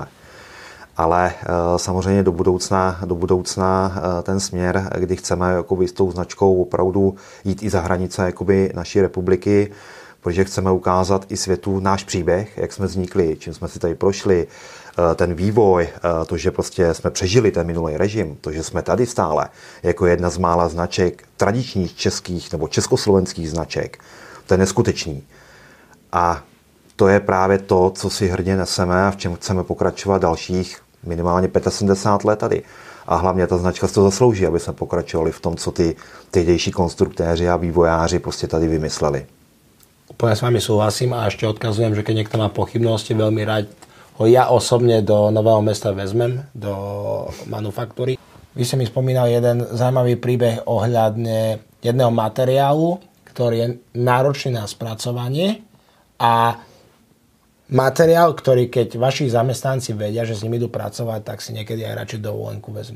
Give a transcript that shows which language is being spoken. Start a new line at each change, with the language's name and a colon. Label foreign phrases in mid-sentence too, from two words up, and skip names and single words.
Czech: Ale samozřejmě do budoucna ten směr, kdy chceme jakoby, s tou značkou opravdu jít i za hranice jakoby, naší republiky, protože chceme ukázat i světu náš příběh, jak jsme vznikli, čím jsme si tady prošli, ten vývoj, to, že prostě jsme přežili ten minulý režim, to, že jsme tady stále, jako jedna z mála značek tradičních českých nebo československých značek, to je neskutečný. A to je právě to, co si hrdě neseme a v čem chceme pokračovat dalších minimálně 75 let tady. A hlavně ta značka si to zaslouží, aby jsme pokračovali v tom, co ty tehdejší konstruktéři a vývojáři prostě tady vymysleli.
Slovak: Úplne s vami súhlasím a ešte odkazujem, že keď niekto má pochybnosti, veľmi rád ho ja osobne do Nového Mesta vezmem, do manufaktúry. Vy ste mi spomínali jeden zaujímavý príbeh ohľadne jedného materiálu, ktorý je náročný na spracovanie a materiál, ktorý keď vaši zamestnanci vedia, že s ním idú pracovať, tak si niekedy aj radšej dovolenku vezmu.